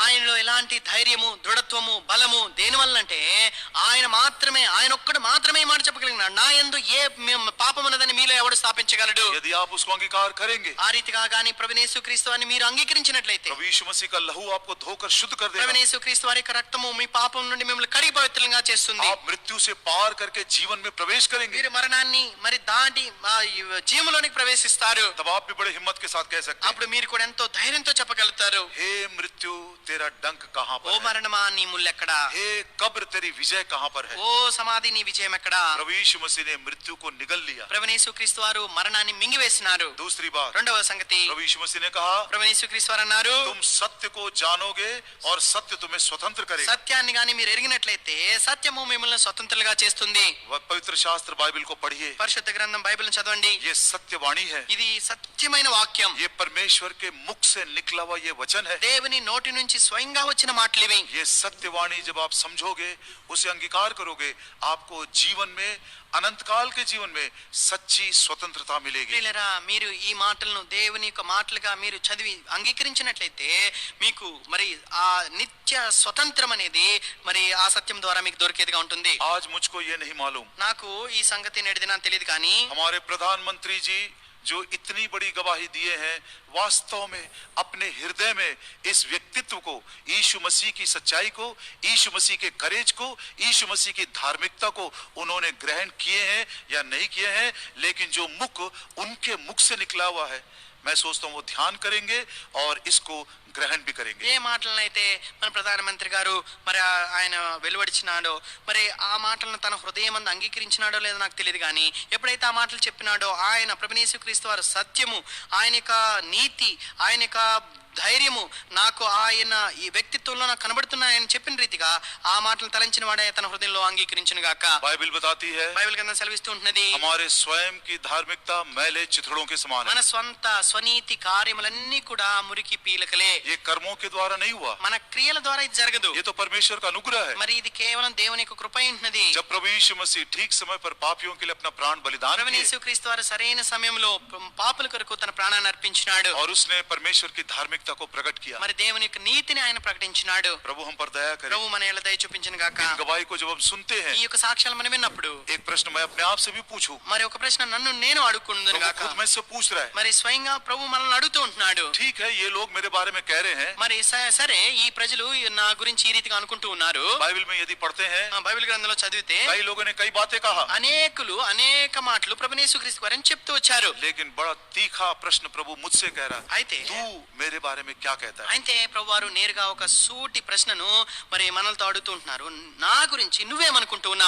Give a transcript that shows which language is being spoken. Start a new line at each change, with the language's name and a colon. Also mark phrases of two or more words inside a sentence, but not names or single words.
Telugu: ఆయనలో ఎలాంటి ధైర్యము, దృఢత్వము, బలము దేని వల్ల అంటే ఆయన ఒక్కడు మాత్రమే ఈ మాట చెప్పగలిగినాడు, నా యందు ఏ పాపం ఉన్నదని మీలో ఎవడు స్థాపించగలడు.
Hindi: यदि आप उसको अंगीकार करेंगे,
Telugu: ఆ రీతిగా గాని ప్రభువు యేసుక్రీస్తు వారిని మీరు అంగీకరించినట్లయితే,
Hindi: प्रभु यीशु मसीह का लहू आपको धोकर शुद्ध कर देगा।
Telugu: ప్రభువు యేసుక్రీస్తు వారి యొక్క రక్తము మీ పాపం నుండి మిమ్మల్ని కడిగి పవిత్రంగా చేస్తుంది.
Hindi: आप मृत्यु से पार करके जीवन में प्रवेश करेंगे,
Telugu: మీరు మరణాన్ని మరి దాటి జీవంలోనికి ప్రవేశిస్తారు.
Hindi: तब आप भी बड़े हिम्मत के साथ कह सकते हैं,
Telugu: అప్పుడు మీరు కూడా ఎంతో ధైర్యంతో చెప్పగలుగుతారు,
Hindi: हे मृत्यु तेरा डंक कहाँ
Telugu: ఓ
Hindi: पर है?
Telugu: మరణమా నీ ముల్లెక్కడా,
Hindi: हे कब्र तेरी विजय कहाँ पर है?
Telugu: ఓ సమాధి నీ విజయం ఎక్కడా.
Hindi: प्रभु यीशु मसीह ने मृत्यु को निगल लिया।
Telugu: ప్రభువు యేసుక్రీస్తు వారు మరణాన్ని మింగివేసినారు.
Hindi: दूसरी बात,
Telugu: రెండవ సంగతి,
Hindi: प्रभु यीशु मसीह ने कहा,
Telugu: ప్రభువు యేసుక్రీస్తు వారు అన్నారు,
Hindi: तुम सत्य को जानोगे और सत्य तुम्हें स्वतंत्र करेगा।
Telugu: సత్యాన్ని గాని మీరు ఎరిగినట్లయితే సత్యము మిమ్మల్ని స్వతంత్రులుగా చేస్తుంది.
Hindi: वह पवित्र शास्त्र बाइबल को पढ़िए,
Telugu: పరిశుద్ధ గ్రంథం బైబిల్ చదవండి,
Hindi: ये सत्यवाणी है, ఇది సత్యమైన వాక్యం. ये परमेश्वर के मुख से निकला हुआ ये वचन है,
Telugu: దేవుని నోటి నుంచి స్వయంగా వచ్చిన మాటలు ఇవి.
Hindi: ये सत्यवाणी जब आप समझोगे, उसे अंगीकार करोगे, आपको जीवन में, अनंत काल के जीवन में सच्ची स्वतंत्रता मिलेगी।
Telugu: ప్రియులారా, మీరు ఈ మాటలను దేవుని యొక్క మాటలుగా మీరు చదివి అంగీకరించినట్లయితే మీకు మరి ఆ నిత్య స్వతంత్రం అనేది మరి ఆ సత్యం ద్వారా మీకు దొరికేదిగా ఉంటుంది.
Hindi: आज मुझको ये नहीं मालूम,
Telugu: నాకు ఈ సంగతి నేడిదినా తెలియదు కానీ
Hindi: हमारे प्रधानमंत्री जी जो इतनी बड़ी गवाही दिए हैं, वास्तव में अपने हृदय में इस व्यक्तित्व को, यीशु मसीह की सच्चाई को, यीशु मसीह के करेज को, यीशु मसीह की धार्मिकता को उन्होंने ग्रहण किए हैं या नहीं किए हैं, लेकिन जो मुख उनके मुख से निकला हुआ है, मैं सोचता हूं वो ध्यान करेंगे और इसको గ్రహణ भी करेंगे.
Telugu: ఏ మాటలనైతే మన ప్రధానమంత్రి గారు మరి ఆయన వెలువడిచినాడో, మరి ఆ మాటలను తన హృదయమందు అంగీకరించినాడో లేదో నాకు తెలియదు కానీ ఎప్పుడైతే ఆ మాటలు చెప్పినాడో ఆయన ప్రభువు యేసుక్రీస్తు వారి సత్యము, ఆయన యొక్క నీతి, ఆయన యొక్క ధైర్యము నాకు ఆయన ఈ వ్యక్తిత్వంలో నాకు కనబడుతున్నాయని చెప్పిన రీతిగా ఆ మాటలు తలంచిన వాడే తన హృదయంలో అంగీకరించును గాక.
Hindi: బైబిల్ बताती है,
Telugu: బైబిల్ గ్రంథం సెలవిస్తూ ఉంటున్నది,
Hindi: हमारे स्वयं की धार्मिकता मैले चिथड़ों के समान है.
Telugu: మన స్వంత స్వనీతి కార్యములన్నీ కూడా మురికి పీలకలే.
Hindi: ये कर्मों के द्वारा नहीं हुआ,
Telugu: మన క్రియల ద్వారా ఇది జరగదు.
Hindi: ये तो परमेश्वर का अनुग्रह है.
Telugu: మరి ఇది కేవలం దేవుని యొక్క కృప ఉంటున్నది.
Hindi: जब प्रभु यीशु मसीह ठीक समय पर पापियों के लिए अपना प्राण बलिदान
Telugu: ప్రభువు
Hindi: किए
Telugu: యేసుక్రీస్తు వారు సరైన సమయంలో పాపుల కొరకు తన ప్రాణాన్ని అర్పించినాడు.
Hindi: और उसने परमेश्वर की धार्मिकता को प्रकट किया,
Telugu: మరి దేవుని యొక్క నీతిని ఆయన ప్రకటించినాడు.
Hindi: प्रभु हम पर दया करे.
Telugu: ప్రభు మన యేళ్ళ దయ చూపించును గాక.
Hindi: इन गवाही को जब हम सुनते हैं,
Telugu: ఈ యొక్క సాక్ష్యాలు మనం విన్నప్పుడు
Hindi: एक प्रश्न मैं अपने आप से भी पूछूं,
Telugu: మరి ఒక ప్రశ్న నన్ను నేను అడుగుకుందును
Hindi: प्रभु
Telugu: గాక.
Hindi: खुद में से पूछ रहा है,
Telugu: మరి స్వయంగా ప్రభు మనల్ని అడుగుతూ ఉంటున్నాడు.
Hindi: ठीक है ये लोग मेरे बारे में कह रहे हैं,
Telugu: మరి సరే ఈ ప్రజలు నా గురించి ఈ రీతిగా అనుకుంటూ ఉన్నారు.
Hindi: बाइबल में यदि पढ़ते हैं,
Telugu: బైబిల్ గ్రంథంలో చదివితే
Hindi: कई लोगों ने कई बातें कहा,
Telugu: అనేకులు అనేక మాటలు ప్రభువు యేసుక్రీస్తు వారిని చెప్తూ వచ్చారు.
Hindi: लेकिन बड़ा तीखा प्रश्न प्रभु मुझसे कह रहा,
Telugu: అయితే
Hindi: तू मेरे बारे में क्या कहता है?
Telugu: అయితే ప్రభు వారు నేరుగా ఒక సూటి ప్రశ్నను మరి మనల్తో అడుగుతూ ఉంటున్నారు. నా గురించి నువ్వేమనుకుంటూ ఉన్నావు?